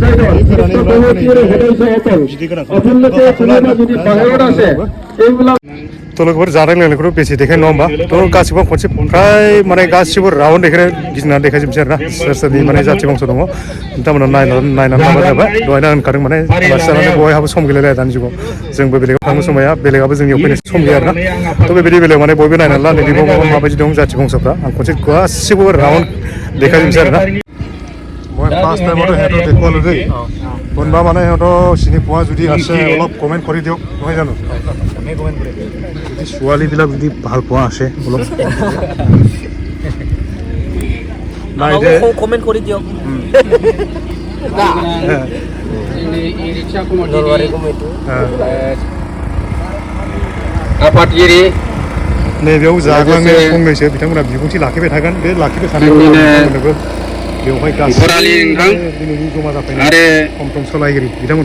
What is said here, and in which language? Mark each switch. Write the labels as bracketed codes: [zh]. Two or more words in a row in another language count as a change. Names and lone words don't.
[brx] थ' लोगोफोर जानाय लोंनायखौथ' बेसे देखाय नङा होमबा थ' गासिबो खनसे फ्राय माने गासिबो राउन्ड देखायनो गिदिंनानै देखायजोबसै आरो ना सोर सोरनि माने जाथि बंस दङ नोंथांमोना नायनानै लाबा जाबाय दहायनो होनखादों माने आलासि जानानै बयहाबो सम गैलायलाया दानि जुगाव जोंबो बेलेगाव थांनो समाया बेलेगाबो जोंनियाव फैनो सम गैया आरो ना थ' बेबायदि बेलायाव माने बयबो नायनानै ला नैबे माबायदि दं जाथि बंसफ्रा आं खनसे गासिबो राउन्ड देखायजोबसै आरो ना [as] মই ফাৰ্ষ্ট টাইমতে সিহঁতক দেখুৱালোঁ দেই কোনোবা মানে সিহঁতৰ চিনি পোৱা যদি আছে অলপ কমেণ্ট কৰি দিয়ক নহয় জানো যদি ছোৱালীবিলাক যদি ভাল পোৱা আছে অলপ নাই যে কমেন্ট কৰি দিয়ক [brx] आफादगिरि नैबेयाव जाग्लांनो फंनैसो बिथांमोना बिबुंथि लाखिबाय थागोन बे लाखिबाय थानायखौ बेवहाय गासैबो दिनैनि जमा जाफैनाय टमटम सालायगिरि बिथांमोन